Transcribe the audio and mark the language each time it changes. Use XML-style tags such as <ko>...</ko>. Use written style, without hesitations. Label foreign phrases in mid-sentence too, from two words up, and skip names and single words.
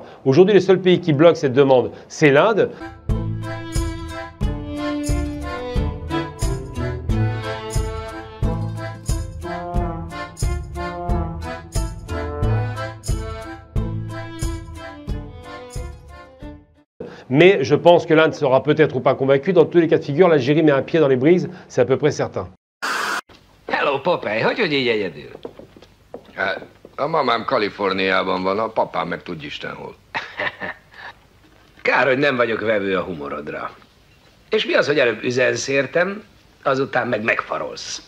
<fr>Aujourd'hui, le seul pays qui bloque cette demande, c'est l'Inde. Mais je pense que l'Inde sera peut-être ou pas convaincue. Dans tous les cas de figure, l'Algérie met un pied dans les BRICS, c'est à peu près certain.</fr> <hu>Hello, Popeye, hogy így egyedül? A mamám Kaliforniában van, a papám meg tudj Isten hol. Kár, hogy nem vagyok vevő a humorodra. És mi az, hogy előbb üzensz értem, azután meg megfarolsz?</hu>